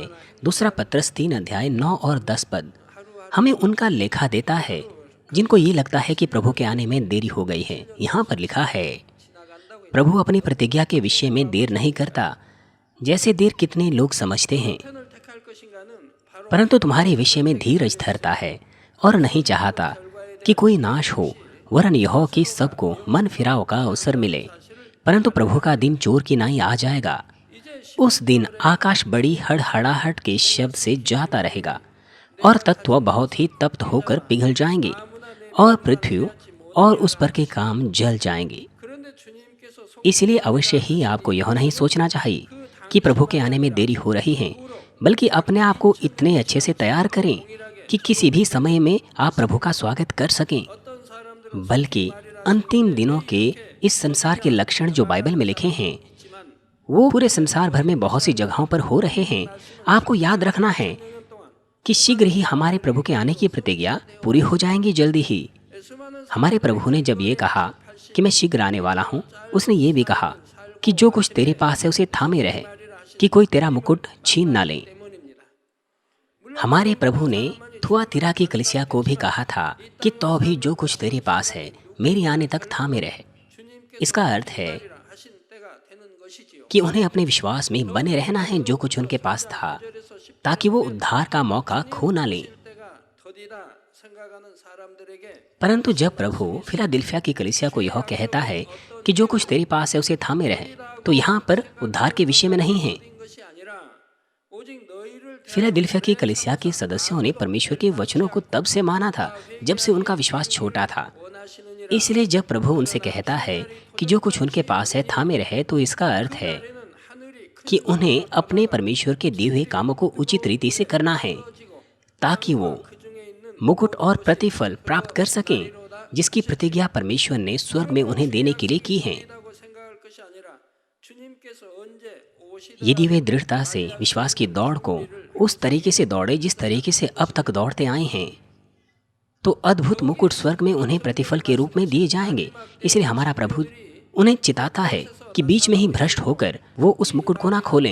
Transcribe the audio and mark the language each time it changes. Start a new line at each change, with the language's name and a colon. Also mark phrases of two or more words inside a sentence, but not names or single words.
Hindi: दूसरा पत्रस 3 अध्याय 9 और 10 पद हमें उनका लेखा देता है जिनको ये लगता है कि प्रभु के आने में देरी हो गई है। यहाँ पर लिखा है, प्रभु अपनी प्रतिज्ञा के विषय में देर नहीं करता, जैसे देर कितने लोग समझते हैं,
Korean: 편을 택할 것인가는 바로
Hindi: परंतु तुम्हारे विषय में धीरज धरता है और नहीं चाहता कि कोई नाश हो, वरन यह कि सबको मन फिराव का अवसर मिले। परंतु प्रभु का दिन चोर की नाई आ जाएगा। उस दिन आकाश बड़ी हड़हड़ाहट के शब्द से जाता रहेगा और तत्व बहुत ही तप्त होकर पिघल जाएंगे और पृथ्वी और उस पर के काम जल जाएंगे।
Korean: 그런데 주님께서
Hindi: इसलिए अवश्य ही आपको यह नहीं सोचना चाहिए कि प्रभु के आने में देरी हो रही है, बल्कि अपने आप को इतने अच्छे से तैयार करें कि किसी भी समय में आप प्रभु का स्वागत कर सकें।
Korean: 어떤 사람들은
Hindi: बल्कि अंतिम दिनों के इस संसार के लक्षण जो बाइबल में लिखे हैं वो पूरे संसार भर में बहुत सी जगहों पर हो रहे हैं। आपको याद रखना है कि शीघ्र ही हमारे प्रभु के आने की प्रतिज्ञा पूरी हो जाएंगी जल्दी ही।
Korean: 수많은
Hindi: हमारे प्रभु ने जब ये कहा कि मैं शीघ्र आने वाला हूँ, उसने ये भी कहा कि जो कुछ तेरे पास है उसे थामे रहे, कि कोई तेरा मुकुट छीन ना ले।
Korean: 때문입니다.
Hindi: हमारे प्रभु ने थुआतीरा की कलीसिया को भी कहा था कि तो भी जो कुछ तेरे पास है मेरे आने तक थामे रहे।
Korean: 주님께서
Hindi: इसका अर्थ है
Korean: 하신 때가 되는 것이지요.
Hindi: कि उन्हें अपने विश्वास में बने रहना है जो कुछ उनके पास था, ताकि वो उद्धार का मौका खो ना लें।
Korean: 때가 더디다 생각하는 사람들에게
Hindi: परंतु जब प्रभु फिलाडेल्फिया की कलीसिया को यह कहता है कि जो कुछ तेरे पास है उसे थामे रहे, तो यहाँ पर उद्धार के विषय में नहीं है।
Korean: 된 것이 아니라 오직 너희를
Hindi: फिलाडेल्फिया की कलीसिया के सदस्यों ने परमेश्वर के वचनों को तब से माना था जब से उनका विश्वास छोटा था।
Korean: 원하시느니라
Hindi: इसलिए जब प्रभु उनसे कहता है कि जो कुछ उनके पास है थामे रहे, तो इसका अर्थ है
Korean: 하늘이
Hindi: कि उन्हें अपने परमेश्वर के दिए हुए कामों को उचित रीति से करना है, ताकि वो
Korean: 그중에 있는
Hindi: मुकुट और प्रतिफल प्राप्त कर सकें जिसकी प्रतिज्ञा परमेश्वर ने स्वर्ग में उन्हें देने के लिए की है।
Korean: 라고 생각할 것이 아니라 주님께서 언제 오시든
Hindi: यदि वे दृढ़ता से विश्वास की दौड़ को उस तरीके से दौड़े जिस तरीके से अब तक दौड़ते आए हैं, तो अद्भुत मुकुट स्वर्ग में उन्हें प्रतिफल के रूप में दिए जाएंगे। इसलिए हमारा प्रभु उन्हें चिताता है कि बीच में ही भ्रष्ट होकर वो उस मुकुट को ना खोलें।